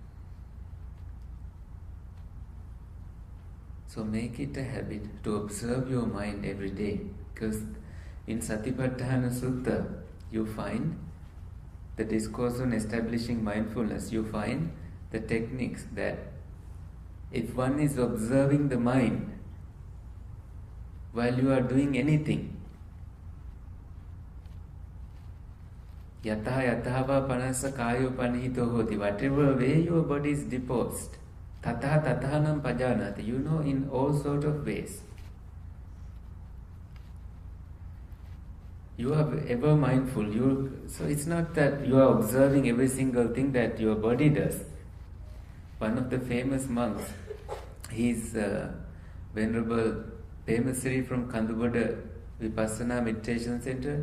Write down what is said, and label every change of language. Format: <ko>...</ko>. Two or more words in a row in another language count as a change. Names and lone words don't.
<en>So make it a habit to observe your mind every day, because in Satipatthana Sutta you find the discourse on establishing mindfulness. You find the techniques that if one is observing the mind while you are doing anything,</en> <pi>yatha yathava panasa kayo panhito hoti,</pi> <en>whatever way your body is disposed,</en> <pi>tatha tathanam pajanati,</pi> <en>you know, in all sort of ways. You are ever mindful. So it's not that you are observing every single thing that your body does. One of the famous monks, he's Venerable Pemasri from Kanduboda Vipassana Meditation Center.</en>